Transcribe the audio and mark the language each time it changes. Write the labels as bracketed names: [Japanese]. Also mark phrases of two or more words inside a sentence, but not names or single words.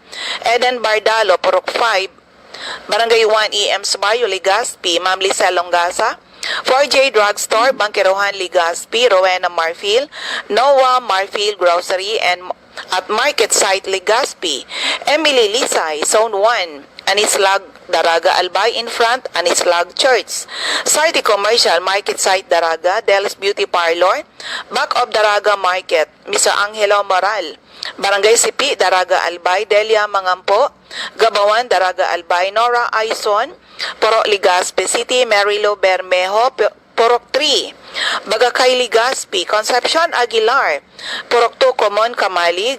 [English] Eden Bardalo, Purok 5, Barangay 1 EM Subayo, Legazpi. Ma'am Lisa Longasa, 4J Drugstore, Bangkerohan, Legazpi. Rowena Marfil, Noah Marfil Grocery and at Market Site, Legazpi. Emily Lisay, Zone 1, Anislag, Daraga, Albay. In front, Anislag Church. Sarti Commercial, Market Site, Daraga. Del's Beauty Parlor, back of Daraga Market. Mr. Angelo Moral, Barangay Sipi, Daraga, Albay. Delia Mangampo, Gabawan, Daraga, Albay. Nora Aison, Porok, Legazpi City. Marilo Bermejo, Porok 3, Bagakay, Legazpi. Concepcion Aguilar, Porok 2, Common, Kamalig.